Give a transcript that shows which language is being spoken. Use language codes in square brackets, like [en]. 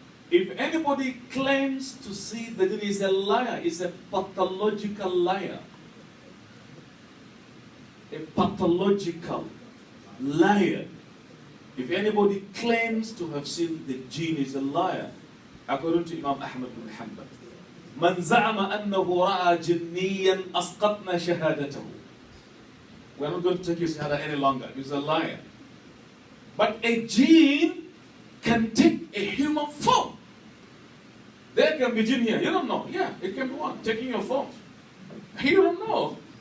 [en] If anybody claims to see the jinn, is a liar. Is a pathological liar. A pathological liar. If anybody claims to have seen the jinn, is a liar. According to Imam Ahmad bin Hanbal. [ar] من زعم أنه رأى جنيا أسقطنا شهادته. [en] We're not going to take his shahada any longer. He's a liar. But a jinn can take a human form. There can be jinn here. You don't know. Yeah, it can be one taking your form. You don't know.